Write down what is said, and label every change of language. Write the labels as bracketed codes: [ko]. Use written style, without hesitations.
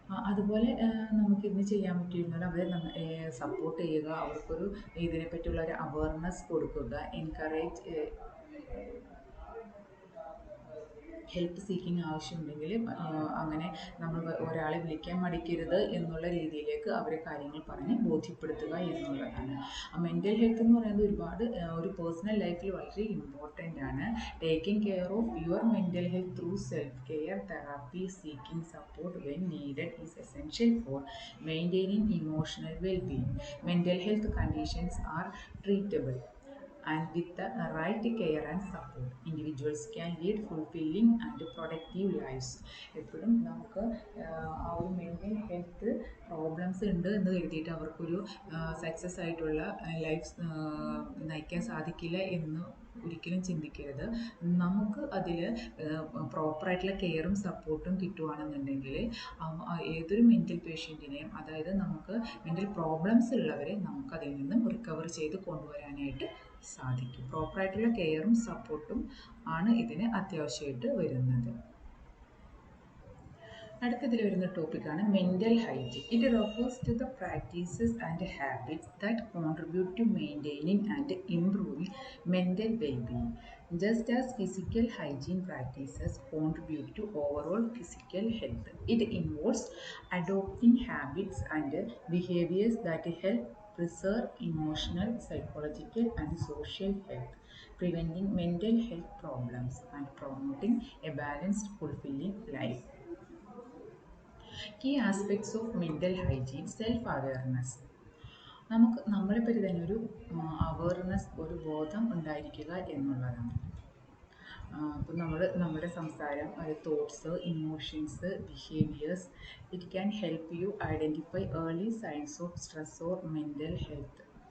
[ml] അതുപോലെ നമുക്കിന്ന് ചെയ്യാൻ പറ്റിയിരുന്നത് അവരെ സപ്പോർട്ട് ചെയ്യുക, അവർക്കൊരു ഇതിനെപ്പറ്റിയുള്ള ഒരു അവയർനെസ് കൊടുക്കുക, എൻകറേജ്, ഹെൽപ്പ് സീക്കിങ് ആവശ്യമുണ്ടെങ്കിൽ അങ്ങനെ നമ്മൾ ഒരാളെ വിളിക്കാൻ മടിക്കരുത് എന്നുള്ള രീതിയിലേക്ക് അവരെ കാര്യങ്ങൾ പറഞ്ഞ് ബോധ്യപ്പെടുത്തുക എന്നുള്ളതാണ്. മെൻ്റൽ ഹെൽത്ത് എന്ന് പറയുന്നത് ഒരു പേഴ്സണൽ ലൈഫിൽ വളരെ ഇമ്പോർട്ടൻ്റ് ആണ്. [en] Taking care of your mental health through self care, therapy, seeking support when needed is essential for maintaining emotional wellbeing. Mental health conditions are treatable and with the right care and support, individuals can lead fulfilling and productive lives. [ml] എപ്പോഴും നമുക്ക് ആ ഒരു mental health problems ഉണ്ട് എന്ന് കരുതിയിട്ട് അവർക്കൊരു success ആയിട്ടുള്ള life നയിക്കാൻ സാധിക്കില്ല എന്ന് ഒരിക്കലും ചിന്തിക്കരുത്. നമുക്ക് അതിൽ പ്രോപ്പറായിട്ടുള്ള കെയറും സപ്പോർട്ടും കിട്ടുകയാണെന്നുണ്ടെങ്കിൽ ഏതൊരു മെൻ്റൽ പേഷ്യൻറ്റിനെയും, അതായത് നമുക്ക് മെൻ്റൽ പ്രോബ്ലംസ് ഉള്ളവരെ നമുക്കതിൽ നിന്നും റിക്കവർ ചെയ്ത് കൊണ്ടുവരാനായിട്ട് സാധിക്കും. പ്രോപ്പറായിട്ടുള്ള കെയറും സപ്പോർട്ടും ആണ് ഇതിന് അത്യാവശ്യമായിട്ട് വരുന്നത്. അടുത്തതിൽ വരുന്ന ടോപ്പിക്കാണ് mental hygiene. [en] It refers to the practices and habits that contribute to maintaining and improving mental wellbeing. Just as physical hygiene practices contribute to overall physical health, it involves adopting habits and behaviors that help preserve emotional, psychological, and social health, preventing mental health problems and promoting a balanced, fulfilling life. Key aspects of mental hygiene: self-awareness. [ml] നമ്മളെപ്പറ്റി തന്നെ ഒരു awareness, ഒരു ബോധം ഉണ്ടായിരിക്കുക എന്നുള്ളതാണ്. അപ്പോൾ നമ്മുടെ സംസാരം, [en] Thoughts, emotions, behaviours, it can help you identify early signs of stress or mental health.